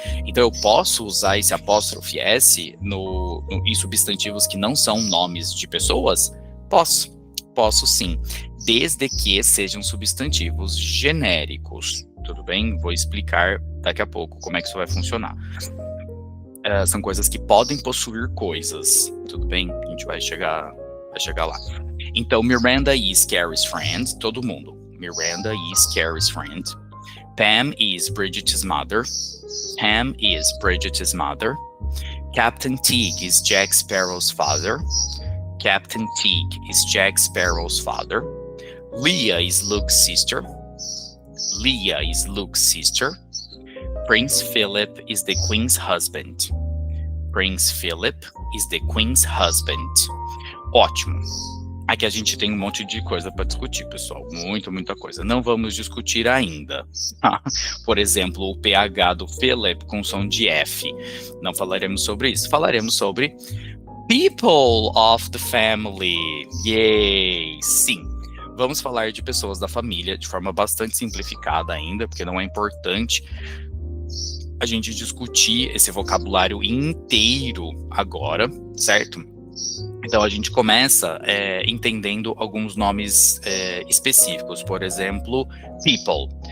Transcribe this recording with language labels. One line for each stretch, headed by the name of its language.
Portuguese: Então eu posso usar esse apóstrofe S em substantivos que não são nomes de pessoas? Posso sim, desde que sejam substantivos genéricos. Tudo bem? Vou explicar daqui a pouco como é que isso vai funcionar. São coisas que podem possuir coisas. Tudo bem? A gente vai chegar lá. Então,
English: Miranda is Carrie's friend.
Portuguese: Todo mundo.
English: Miranda is Carrie's friend. Pam is Bridget's mother. Pam is Bridget's mother. Captain Tig is Jack Sparrow's father. Captain Tig is Jack Sparrow's father. Leah is Luke's sister. Leah is Luke's sister. Prince Philip is the Queen's husband. Prince Philip is the Queen's husband.
Portuguese: Ótimo. Aqui a gente tem um monte de coisa para discutir, pessoal. Muita coisa. Não vamos discutir ainda. Por exemplo, o pH do Philip com som de F. Não falaremos sobre isso. Falaremos sobre
English: people of the family.
Portuguese: Yay! Sim. Vamos falar de pessoas da família de forma bastante simplificada ainda, porque não é importante a gente discutir esse vocabulário inteiro agora, certo? Então a gente começa entendendo alguns nomes específicos, por exemplo, people.